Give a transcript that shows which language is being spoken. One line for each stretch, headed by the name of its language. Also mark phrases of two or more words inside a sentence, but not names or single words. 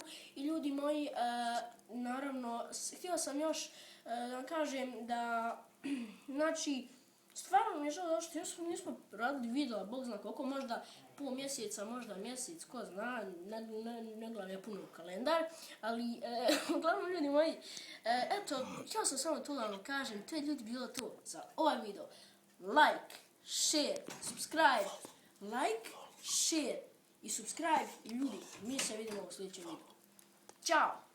Bosnian: I ljudi moji, naravno, htio sam još da vam kažem da, znači, stvarno mi je žao što još nismo radili video, Bog zna koliko, možda pol mjeseca, možda mjesec, ko zna, ne gledam ja puno u kalendar, ali uglavnom ljudi moji, eto, htio sam samo to da vam kažem, to je ljudi bilo to za ovaj video.
English: Like, share, subscribe, like, share
Bosnian: i subscribe i ljudi, mi se vidimo u sljedećem videu. Ćao!